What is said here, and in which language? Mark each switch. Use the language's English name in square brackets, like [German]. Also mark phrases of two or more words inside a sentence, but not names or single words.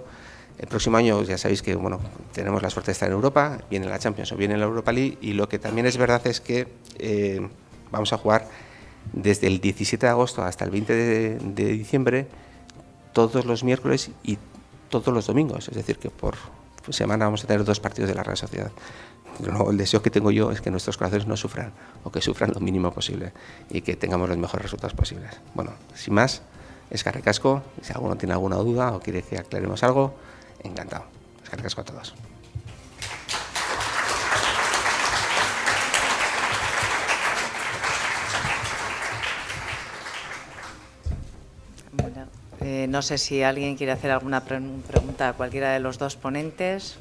[Spanish] El próximo año ya sabéis que bueno, tenemos la suerte de estar en Europa, viene la Champions o viene la Europa League, y lo que también es verdad es que vamos a jugar desde el 17 de agosto hasta el 20 de diciembre, todos los miércoles y todos los domingos, es decir, que por semana vamos a tener 2 partidos de la Real Sociedad. No, el deseo que tengo yo es que nuestros corazones no sufran, o que sufran lo mínimo posible, y que tengamos los mejores resultados posibles. Bueno, sin más, [Basque] eskerrik asko. [Spanish] Si alguno tiene alguna duda o quiere que aclaremos algo, encantado. [Basque] Eskerrik asko [Spanish] a todos. Bueno, no sé si alguien quiere hacer alguna pregunta a cualquiera de los dos ponentes.